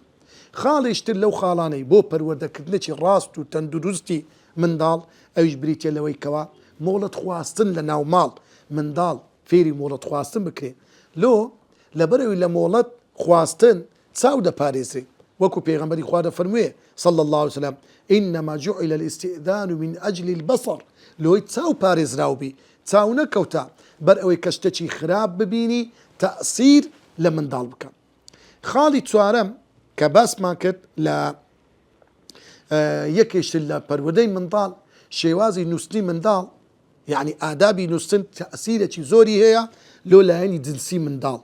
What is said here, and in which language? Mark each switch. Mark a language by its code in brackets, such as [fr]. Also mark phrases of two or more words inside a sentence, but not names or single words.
[ckb] خاڵیشتر لەو خاڵانەی بۆ پەروەردەکردنێکی ڕاست و تەندروستی منداڵ ئەویش بریتە لەوەی کەوا مۆڵەت خواستن لە ناو ماڵ منداڵ فێری مۆڵەت خواستن بکرێ. لۆ لەبەرەوەی لە مۆڵەت خواستن چاو دەپارێزرێ، وەکو پێغەمبەری خوا دەفەرموویە [ar] صلی الله عليه وسلم إنما جعل الاستئذان من أجل البصر، [ckb] لۆی چاو پارێزراو بی، چاو نەکەوتە بەر ئەوەی کە شتێکی خراپ ببینی تەأسیر لە منداڵ بکە. خاڵی چوارەم کە باسمان کرد لە یەکێشتر لە پەروەردەی منداڵ شێوازی نووسنی منداڵ، یعنی ئادابی نووسن تەأسیرێکی زۆری هەیە لۆ لایەنی جنسی منداڵ.